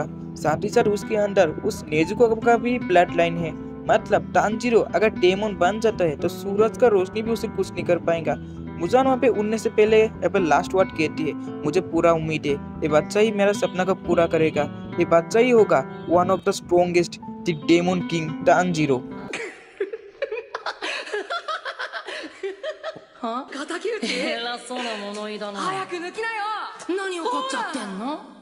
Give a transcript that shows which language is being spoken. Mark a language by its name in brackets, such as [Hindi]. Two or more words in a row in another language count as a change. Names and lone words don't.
[Hindi] साथ ही साथ उसके अंदर उस नेजुको का भी [English] blood line [Hindi] है, मतलब तांजीरो अगर डेमन बन जाता है तो सूरज का रोशनी भी उसे कुछ नहीं कर पाएगा। मुजान वहाँ पे उड़ने से पहले [English] last word [Hindi] कहती है मुझे पूरा उम्मीद है ये बच्चा ही मेरा सपना को पूरा करेगा, ये बच्चा ही होगा [English] one of the strongest the demon king [Hindi] तांजीरो। [Japanese] は敵討ち偉そうな物言いだな。早く抜きなよ。何怒っちゃってんの？